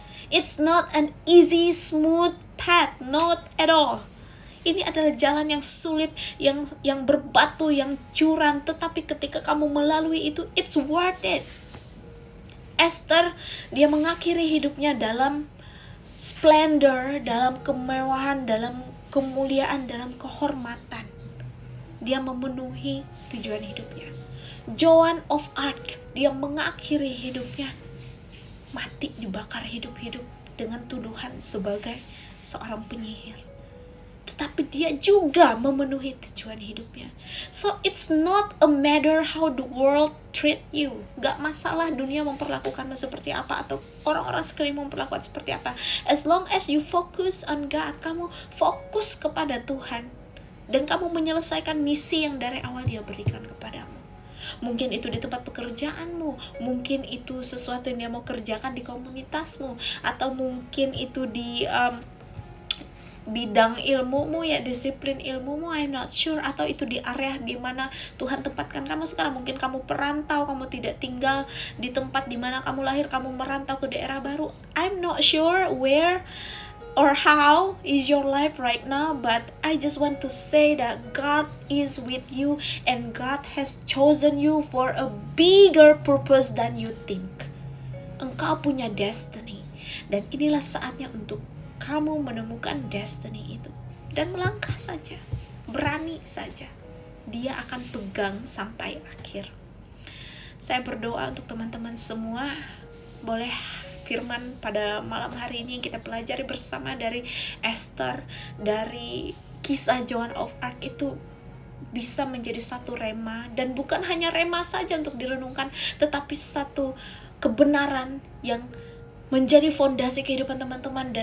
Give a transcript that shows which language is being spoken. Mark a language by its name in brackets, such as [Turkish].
[English] It's not an easy, smooth path, not at all. [Indonesian] Ini adalah jalan yang sulit, yang berbatu, yang curam, tetapi ketika kamu melalui itu, [English] it's worth it. [Indonesian] Esther, dia mengakhiri hidupnya dalam splendor, dalam kemewahan, dalam kemuliaan, dalam kehormatan. Dia memenuhi tujuan hidupnya. Joan of Arc, dia mengakhiri hidupnya mati, dibakar hidup-hidup dengan tuduhan sebagai seorang penyihir. Tetapi dia juga memenuhi tujuan hidupnya. [English] So it's not a matter how the world treat you. [Indonesian] Gak masalah dunia memperlakukanmu seperti apa, atau orang-orang sekelilingmu memperlakukan seperti apa. [English] As long as you focus on God, [Indonesian] kamu fokus kepada Tuhan, dan kamu menyelesaikan misi yang dari awal Dia berikan kepadamu. Mungkin itu di tempat pekerjaanmu, mungkin itu sesuatu yang Dia mau kerjakan di komunitasmu, atau mungkin itu di bidang ilmumu ya, disiplin ilmumu, [English] I'm not sure. [Indonesian] Atau itu di area di mana Tuhan tempatkan kamu sekarang. Mungkin kamu perantau, kamu tidak tinggal di tempat di mana kamu lahir, kamu merantau ke daerah baru. [English] I'm not sure where or how is your life right now, but I just want to say that God is with you, and God has chosen you for a bigger purpose than you think. [Indonesian] Engkau punya destiny, dan inilah saatnya untuk kamu menemukan destiny itu, dan melangkah saja, berani saja. Dia akan pegang sampai akhir. Saya berdoa untuk teman-teman semua, boleh firman pada malam hari ini yang kita pelajari bersama dari Esther, dari kisah Joan of Arc itu bisa menjadi satu rema, dan bukan hanya rema saja untuk direnungkan, tetapi satu kebenaran yang menjadi fondasi kehidupan teman-teman.